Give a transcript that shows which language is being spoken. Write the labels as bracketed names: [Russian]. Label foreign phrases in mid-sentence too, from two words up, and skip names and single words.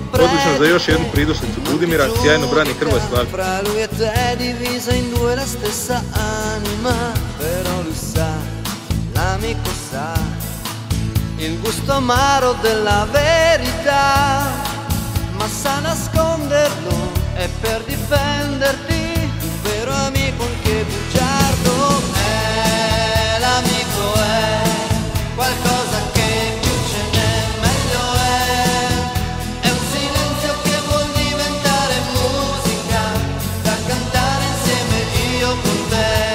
[Croatian] Odlično za još jednu pridusnicu Budimira, sjajno brani Hrvoje Slavić. [Italian] Fra lui e te divisa in due la stessa anima, però lui sa, l'amico sa, il gusto amaro della verità, ma sa nasconderlo e per difenderti, un vero amico anche bugiardo è, l'amico è qualcosa che più ce n'è meglio è un silenzio che vuol diventare musica, da cantare insieme io con te,